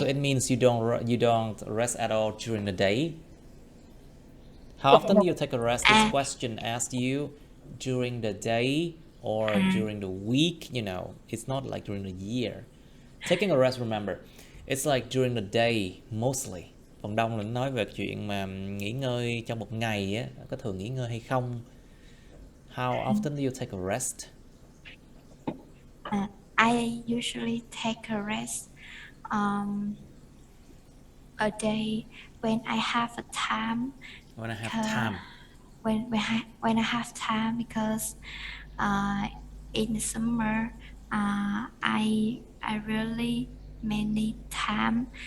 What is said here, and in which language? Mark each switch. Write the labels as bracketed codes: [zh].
[en] so it means you don't rest at all during the day? How often do you take a rest? This question asked you during the day or during the week, you know. It's not like during the year. Taking a rest, remember, it's like during the day mostly. [vi] Phần đông là nó nói về chuyện mà nghỉ ngơi trong một ngày á, có thường nghỉ ngơi hay không. [en] How often do you take a rest? I usually take a rest a day when I have a time. When I have time. When I have time, because in the summer I really many time.